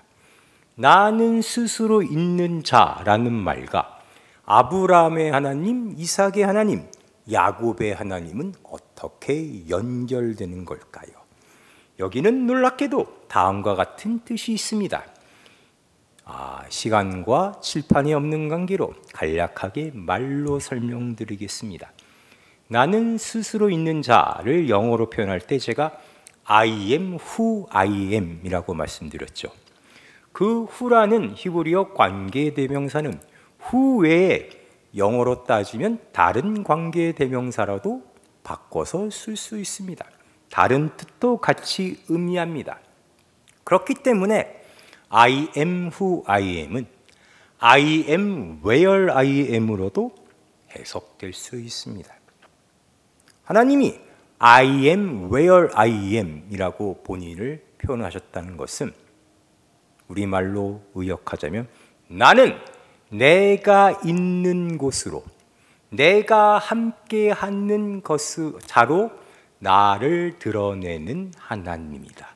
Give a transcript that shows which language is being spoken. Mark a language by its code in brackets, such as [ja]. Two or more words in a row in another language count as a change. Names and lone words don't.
[ko] 나는 스스로 있는 자라는 말과 아브라함의 하나님, 이삭의 하나님, 야곱의 하나님은 어떻게 연결되는 걸까요? 여기는 놀랍게도 다음과 같은 뜻이 있습니다. 시간과 칠판이 없는 관계로 간략하게 말로 설명드리겠습니다. 나는 스스로 있는 자를 영어로 표현할 때 제가 [en] I am who I am [ko] 이라고 말씀드렸죠. 그 who라는 히브리어 관계대명사는 who 외에 영어로 따지면 다른 관계대명사라도 바꿔서 쓸 수 있습니다. 다른 뜻도 같이 의미합니다. 그렇기 때문에 [en] I am who I am [ko] 은 [en] I am where I am [ko] 으로도 해석될 수 있습니다. 하나님이 [en] I am where I am [ko] 이라고 본인을 표현하셨다는 것은 우리말로 의역하자면 나는 내가 있는 곳으로 내가 함께하는 자로 나를 드러내는 하나님이다.